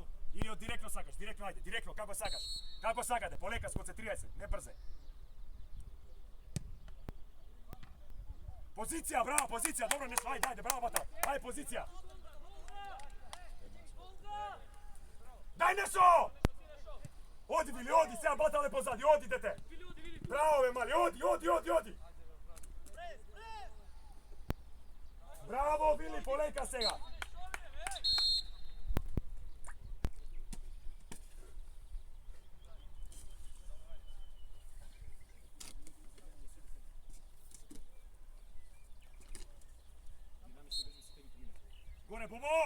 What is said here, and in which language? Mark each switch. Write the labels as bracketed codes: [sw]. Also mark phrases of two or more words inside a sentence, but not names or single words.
[mk] Или директно сакаш, ајде, директно, како сакате, Полека, сконцентрирај се, не брзе. Позиција, браво, добро, Нешо, ајде, браво, Патао, ајде, позиција. Дај, Нешо! Оди, Вили, оди, сега Батале позади, оди, дете! Браво, бе, мали, оди! Браво, Вили, Полека сега! Горе, Бобо!